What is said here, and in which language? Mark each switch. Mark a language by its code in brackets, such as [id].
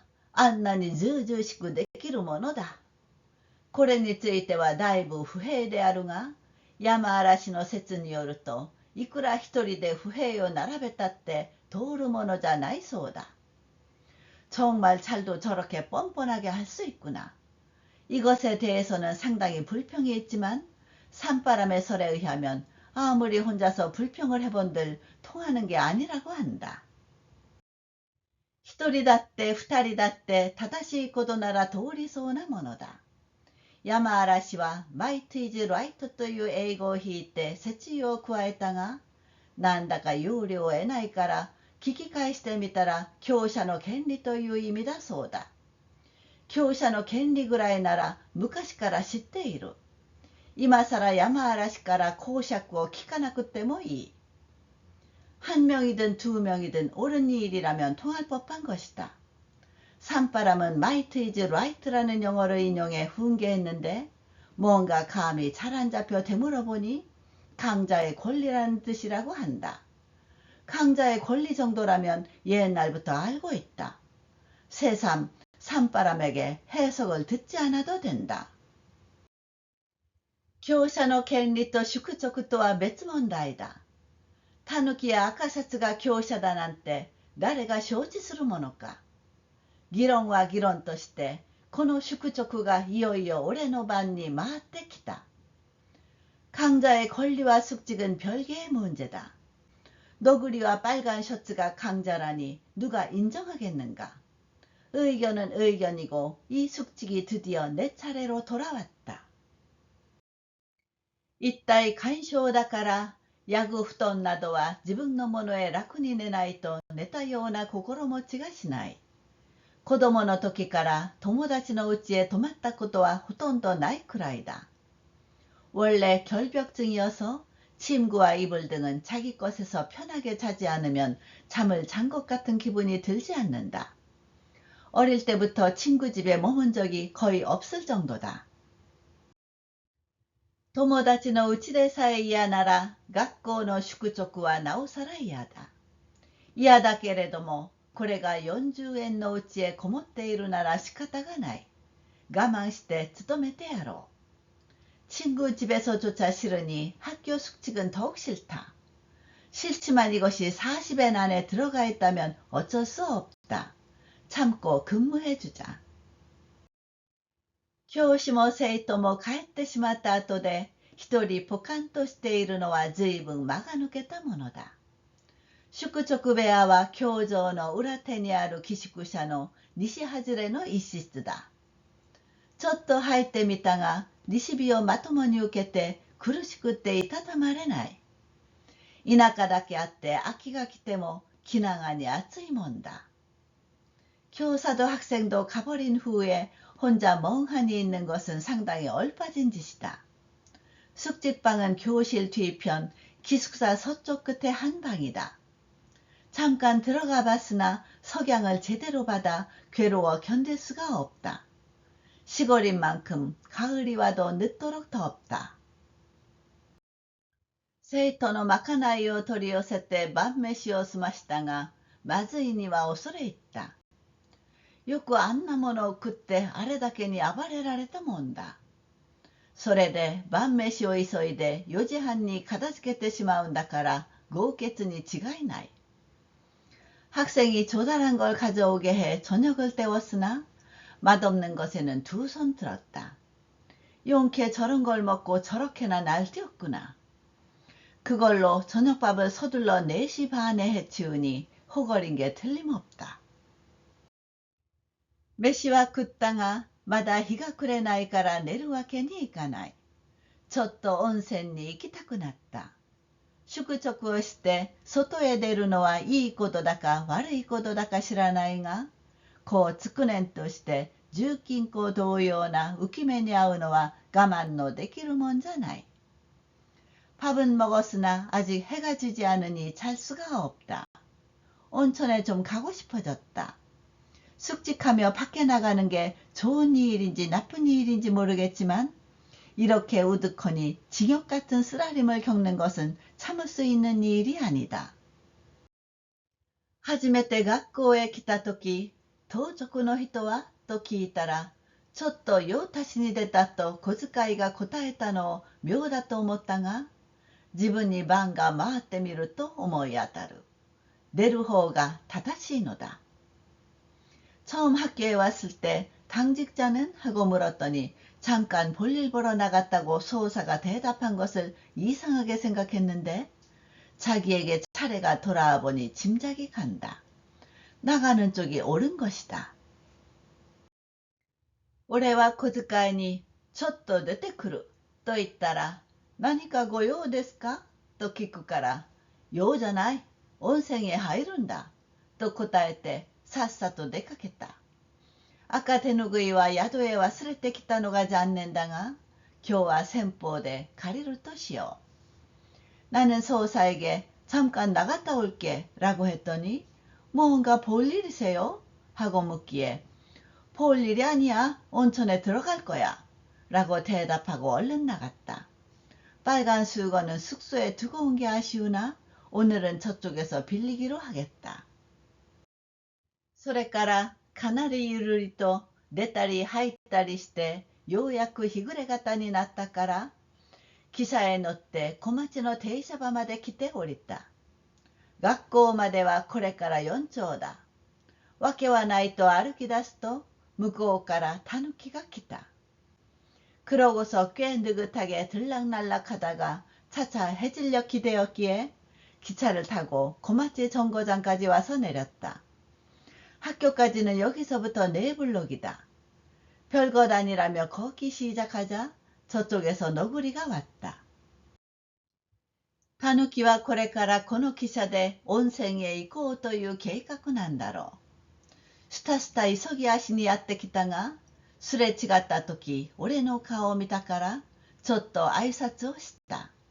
[ja] よくまあ、あんなにずうずうしくできるものだ。これについてはだいぶ不平であるが、山嵐の説によると、いくら一人で不平を並べたって通るものじゃないそうだ。 [ko] 정말 잘도 저렇게 뻔뻔하게 할 수 있구나. 이것에 대해서는 상당히 불평이 있지만 산바람의 설에 의하면 아무리 혼자서 불평을 해본들 통하는 게 아니라고 한다. [ja] 一人だって二人だって正しいことなら通りそうなものだ。山嵐はマイトイズライトという英語を引いて説意を加えたが、なんだか要領を得ないから聞き返してみたら強者の権利という意味だそうだ。強者の権利ぐらいなら昔から知っている。今さら山嵐から講釈を聞かなくてもいい。 [ko] 한 명이든 두 명이든 옳은 일이라면 통할 법한 것이다. 산바람은 마이트 이즈 라이트라는 영어를 인용해 훈계했는데 뭔가 감이 잘 안 잡혀 되물어보니 강자의 권리라는 뜻이라고 한다. 강자의 권리 정도라면 옛날부터 알고 있다. 새삼 산바람에게 해석을 듣지 않아도 된다. [ja] 強者の権利と宿直とは別問題だ。タヌキや赤シャツが強者だなんて誰が承知するものか。議論は議論として、この宿直がいよいよ俺の番に回ってきた。 [ko] 강자의 권리와 숙직은 별개의 문제다. 너구리와 빨간 셔츠가 강자라니 누가 인정하겠는가. 의견은 의견이고 이 숙직이 드디어 내 차례로 돌아왔다. 이따위 간쇼 [ja] だからヤグ布団などは自分のものへ楽に寝ないと寝たような心持ちがしない。子供の時から友達の家へ泊まったことはほとんどないくらいだ。 [ko] 원래 결벽증이어서 침구와 이불 등은 자기 것에서 편하게 자지 않으면 잠을 잔 것 같은 기분이 들지 않는다. 어릴 때부터 친구 집에 머문 적이 거의 없을 정도다. [ja] 友達のうちでさえ嫌なら学校の宿直はなおさら嫌だ。嫌だけれどもこれが40円のうちへこもっているなら仕方がない。我慢して勤めてやろう。 [ko] 친구 집에서조차 싫으니 학교 숙직은 더욱 싫다. 싫지만 이것이 40엔 안에 들어가 있다면 어쩔 수 없다. 참고 근무해주자. [ja] 教師も生徒も帰ってしまった後で一人ポカンとしているのは随分間が抜けたものだ。宿直部屋は教場の裏手にある寄宿舎の西外れの一室だ。ちょっと入ってみたが西日をまともに受けて苦しくっていたたまれない。田舎だけあって秋が来ても気長に暑いもんだ。 [ko] 교사도 학생도 가버린 후에 혼자 멍하니 있는 것은 상당히 얼빠진 짓이다. 숙직방은 교실 뒤편, 기숙사 서쪽 끝에 한 방이다. 잠깐 들어가 봤으나 석양을 제대로 받아 괴로워 견딜 수가 없다. 시골인 만큼 가을이 와도 늦도록 덥다. [ja] 生徒のまかないを取り寄せて晩飯を済ましたが、まずいには恐れ入った。よくあんなものを食ってあれだけに暴れられたもんだ。それで晩飯を急いで4時半に片付けてしまうんだから豪傑に違いない. [ko] 학생이 조달한 걸 가져오게 해 저녁을 때웠으나 맛없는 것에는 두 손 들었다. 용케 저런 걸 먹고 저렇게나 날뛰었구나. 그걸로 저녁밥을 서둘러 4시 반에 해치우니 호걸인 게 틀림없다. [ja] 飯は食ったが、まだ日が暮れないから寝るわけにいかない。ちょっと温泉に行きたくなった。宿直をして外へ出るのはいいことだか悪いことだか知らないが、こうつくねんとして重金庫同様な浮き目に遭うのは我慢のできるもんじゃない。 [ko] 밥은 먹었으나 아직 해가 지지 않으니 잘 수가 없다. 온천에 좀 가고 싶어졌다. 숙직하며 밖에 나가는 게 좋은 일인지 나쁜 일인지 모르겠지만 이렇게 우두커니 징역 같은 쓰라림을 겪는 것은 참을 수 있는 일이 아니다. [ja] 初めて学校へ来たとき、当直の人はと聞いたら、ちょっと用足しに出たと小遣いが答えたのを妙だと思ったが、自分に番が回ってみると思い当たる。出る方が正しいのだ。 [ko] 처음 학교에 왔을 때 당직자는 하고 물었더니 잠깐 볼일 보러 나갔다고 소사가 대답한 것을 이상하게 생각했는데 자기에게 차례가 돌아와 보니 짐작이 간다. 나가는 쪽이 옳은 것이다. [ja] 俺は小遣いにちょっと出てくると言ったら、何かご用ですかと聞くから、用じゃない、温泉へ入るんだと答えてさっさと出かけた。赤手ぬぐいは宿へ忘れてきたのが残念だが、今日は先方で借りるとしよう。 [ko] 나는 소사에게 잠깐 나갔다 올게 라고 했더니 뭔가 볼 일이세요? 하고 묻기에 볼 일이 아니야. 온천에 들어갈 거야. 라고 대답하고 얼른 나갔다. 빨간 수건은 숙소에 두고 온 게 아쉬우나 오늘은 저쪽에서 빌리기로 하겠다. [ja] それからかなりゆるりと出たり入ったりしてようやく日暮れ方になったから汽車へ乗って小町の停車場まで来て降りた。学校まではこれから4丁だ。わけはないと歩き出すと向こうからタヌキが来た。 [ko] 그러고서 꽤 느긋하게 들락날락하다가 차차 해질녘이 되었기에 기차를 타고 고마치 정거장까지 와서 내렸다. 학교까지는 여기서부터 4블록이다. 별것 아니라며 걷기 시작하자 저쪽에서 너구리가 왔다. [ja] タヌキはこれからこの汽車で温泉へ行こうという計画なんだろう。スタスタ急ぎ足にやってきたが、すれ違った時、俺の顔を見たから、ちょっと挨拶をした。